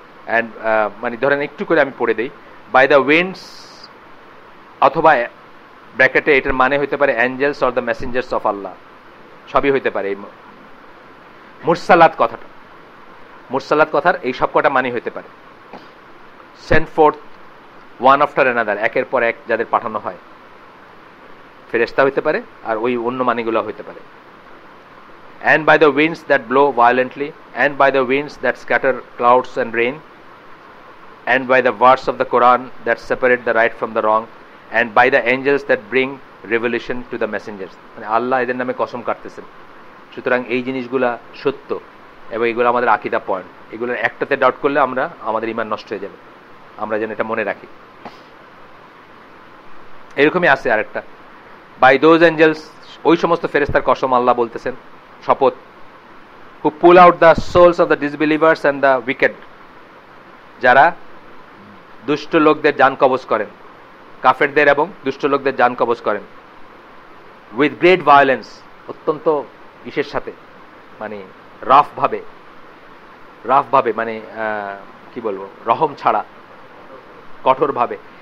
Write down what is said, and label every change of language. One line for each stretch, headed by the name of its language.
Bangla: And মানে ধরেন একটু করে আমি পড়ে দেই,
English: by the winds,
Bangla: অথবা ব্র্যাকেটে এটার মানে হইতে পারে
English: angels or the messengers of Allah,
Bangla: সবই হইতে পারে। এই মুরসালাত কথার এই সব কটা মানে হইতে পারে।
English: send forth one after another,
Bangla: একের পর এক যাদের পাঠানো হয়, ফেরেশতা হইতে পারে, আর ওই অন্য মানিগুলো হইতে পারে।
English: and by the winds that blow violently, and by the winds that scatter clouds and rain, and by the words of the Quran that separate the right from the wrong, and by the angels that bring revelation to the messengers.
Bangla: মানে আল্লাহ এদের নামে কসম কাটতেছেন। সুতরাং এই জিনিসগুলা সত্য এবং এগুলো আমাদের আকীদা পয়েন্ট, এগুলোর একটাতে ডাউট করলে আমাদের ঈমান নষ্ট হয়ে যাবে, আমরা যেন এটা মনে রাখি। এরকমই আছে আরেকটা,
English: by those angels,
Bangla: ওই সমস্ত ফেরেশতার কসম আল্লাহ বলতেছেন, শপথ,
English: who pull out the souls of the disbelievers and the wicked,
Bangla: যারা দুষ্ট লোকদের জান কবজ করেন, কাফেরদের এবং দুষ্ট লোকদের জান কবজ করেন,
English: with great violence,
Bangla: অত্যন্ত ইসের সাথে, মানে রাফ ভাবে, মানে কি বলবো, রহম ছাড়া কঠোর ভাবে।